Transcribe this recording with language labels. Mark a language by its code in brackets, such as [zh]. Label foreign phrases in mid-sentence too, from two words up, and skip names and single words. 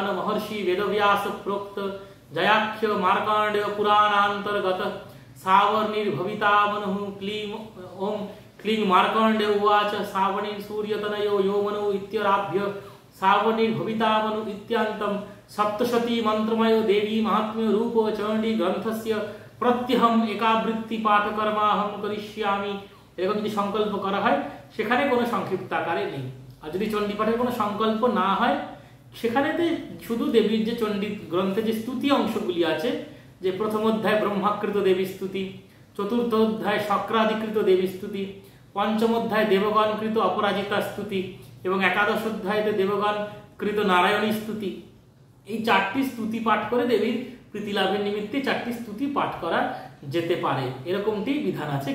[sa] মহর্ষি বেদব্যাস প্রোক্ত জয়াখ্য মার্কণ্ডেয় পুরাণান্তর্গত সাবর্ণীর ভবিতা মনুঃ ক্লীম ওম ক্লীং মার্কণ্ডেয় উवाच সাবর্ণীর সূর্যতনयो यो मनु इत्यराभ्य सावर्णीर भविता मनु इत्यान्तं सप्तशती मंत्रमय देवी महात्म्य रूप चंडी ग्रंथस्य प्रत्यहम एकावृत्ति पाठ कर्माहम करिष्यामि, [bn] এরকম যদি সংকল্প করা হয় সেখানে কোনো সংক্ষিপ্ত আকারে নেই। আর যদি চণ্ডী পাঠের কোনো সংকল্প না হয়, সেখানেতে শুধু দেবীর যে চণ্ডী গ্রন্থে যে স্তুতি অংশগুলি আছে, যে প্রথম অধ্যায় ব্রহ্মাকৃত দেবী স্তুতি, চতুর্থ অধ্যায় শক্রাধিকৃত দেবী স্তুতি, পঞ্চম অধ্যায় দেবগণকৃত অপরাজিতা স্তুতি এবং একাদশ অধ্যায়তে দেবগণকৃত নারায়ণী স্তুতি, এই 4টি স্তুতি পাঠ করে দেবীর প্রীতি লাভের নিমিত্তে 4টি স্তুতি পাঠ করা যেতে পারে, এরকমটি বিধান আছে।